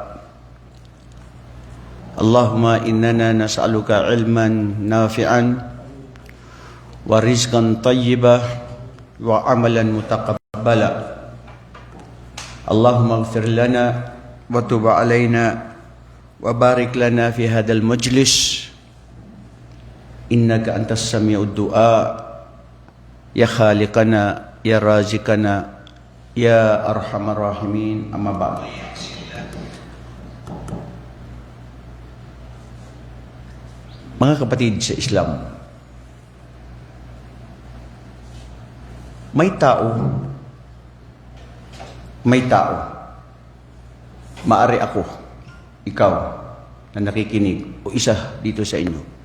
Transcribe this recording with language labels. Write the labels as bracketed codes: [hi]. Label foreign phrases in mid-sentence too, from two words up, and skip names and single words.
[ar] اللهم إننا نسألك علما نافعا ورزقا طيبا وعملا متقبلا اللهم اغفر لنا وتب علينا وبارك لنا في هذا المجلس إنك أنت السميع الدعاء يا خالقنا يا رازقنا يا أرحم الراحمين أما بعد. [tl] Mga kapatid sa Islam, may tao, maari ako, ikaw, na nakikinig, o isa dito sa inyo.